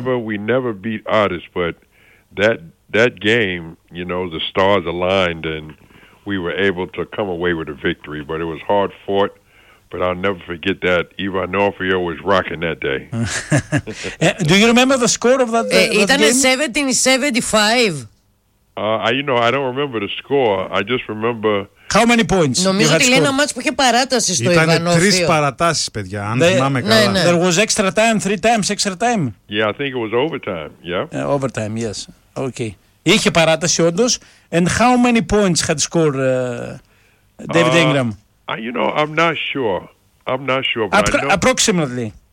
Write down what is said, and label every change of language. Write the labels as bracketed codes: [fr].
[en] We never beat Otis, but that game, you know, the stars aligned and we were able to come away with a victory, but it was hard fought. But I'll never forget that Ivan Orfeo was rocking that day. Do you remember the score of that, that game? It was 17-75. I don't remember the score. I just remember. How many points? [el] Νομίζω ότι λέει ένα μάτς που είχε παράταση στο Ιβανόφιο. Ήταν τρεις παρατάσεις, παιδιά, αν θυμάμαι καλά. Ναι. [en] There was extra time, three times, extra time. Yeah, I think it was overtime, yeah. Overtime, yes. Okay. [el] Είχε παράταση, όντως. [en] And how many points had scored David Ingram? I'm not sure. I'm not sure, but approximately.